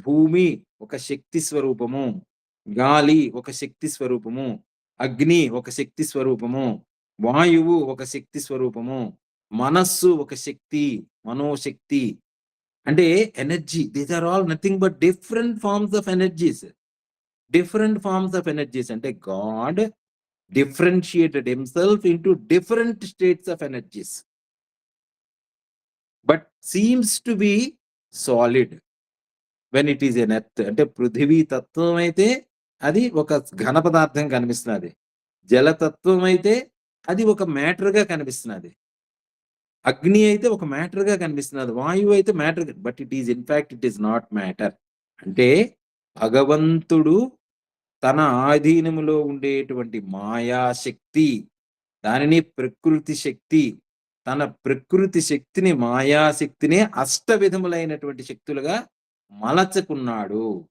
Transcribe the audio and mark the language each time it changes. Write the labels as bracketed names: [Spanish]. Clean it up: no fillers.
[Telugu] భూమి ఒక శక్తి స్వరూపము, గాలి ఒక శక్తి స్వరూపము, అగ్ని ఒక శక్తి స్వరూపము, వాయువు ఒక శక్తి స్వరూపము, మనస్సు ఒక శక్తి, మనోశక్తి. [English] అంటే energy. These are all nothing but different forms of energies. Different forms of energies. అంటే God differentiated himself into different states of energies, but seems to be solid when it is an earth. [Telugu] అంటే పృథివీ తత్వం అయితే అది ఒక ఘన పదార్థం కనిపిస్తున్నది. జలతత్వం అయితే అది ఒక మ్యాటర్ గా కనిపిస్తున్నది. అగ్ని అయితే ఒక మ్యాటర్ గా కనిపిస్తున్నది. వాయువు అయితే matter, [English] But it is in fact it is not matter. [Telugu] అంటే భగవంతుడు తన ఆధీనములో ఉండేటువంటి మాయాశక్తి, దానిని ప్రకృతి శక్తి, తన ప్రకృతి శక్తిని, మాయాశక్తిని అష్ట విధములైనటువంటి శక్తులుగా మలచుకున్నాడు.